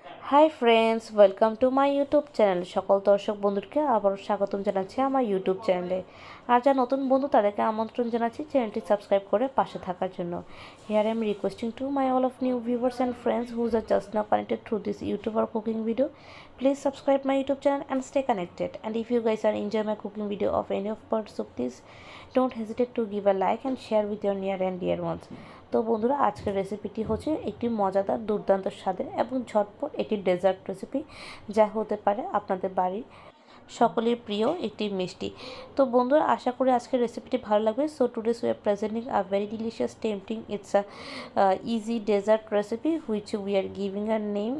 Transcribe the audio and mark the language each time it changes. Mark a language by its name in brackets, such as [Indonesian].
[English] Hi friends, welcome to my YouTube channel. [Bangla] সকল দর্শক বন্ধুকে আবারও স্বাগতম জানাচ্ছি আমার ইউটিউব চ্যানেলে। আর যা নতুন বন্ধু তাদেরকে আমন্ত্রণ জানাচ্ছি চ্যানেলটি সাবস্ক্রাইব করে পাশে থাকার জন্য। [English] Here I am requesting to my all of new viewers and friends whose are just now connected through this YouTube or cooking video. Please subscribe my YouTube channel and stay connected. And if you guys are enjoy my cooking video of any of part, so please don't hesitate to give a like and share with your near and dear ones. [Bangla] তো বন্ধুরা, আজকের রেসিপিটি হচ্ছে একটি মজাদার, দুর্দান্ত স্বাদের এবং ঝটপট একটি ডেজার্ট রেসিপি, যা হতে পারে আপনাদের বাড়ির সকলের প্রিয় একটি মিষ্টি। তো বন্ধুরা, আশা করি আজকের রেসিপিটি ভালো লাগবে। [English] So today's we are presenting a very delicious tempting it's a easy dessert recipe which we are giving a name.